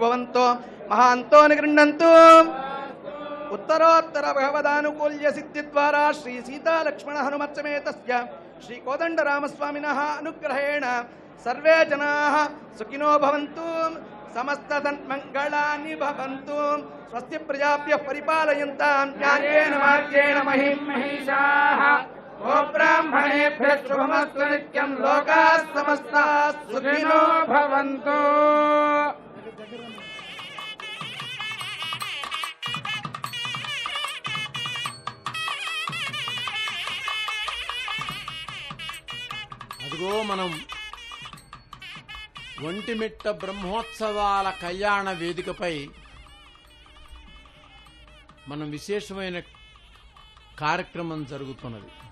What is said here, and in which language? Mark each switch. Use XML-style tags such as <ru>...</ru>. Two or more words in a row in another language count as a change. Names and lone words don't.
<sa>భవంతో మహాంతో నిగృహ్ణంతు ఉత్తరోత్తర భగవదానుకూల్య సిద్ధి ద్వారా శ్రీ సీతా లక్ష్మణ హనుమత్సమేతస్య శ్రీ కోదండరామస్వామినః అనుగ్రహేణ సర్వే జనాః సుఖినో భవంతు సమస్త సన్మంగళాని భవంతు స్వస్తి ప్రజాభ్యః పరిపాలయంతాం న్యాయేన మార్గేణ మహిం మహిషాః ఓ బ్రాహ్మణేభ్యः శుభమస్తు నిత్యం లోకాः సమస్తాः సుఖినో భవంతు.</sa> <te>అదిగో మనం ఒంటిమిట్ట బ్రహ్మోత్సవాల కళ్యాణ వేదికపై మనం విశేషమైన కార్యక్రమం జరుగుతున్నది.</te>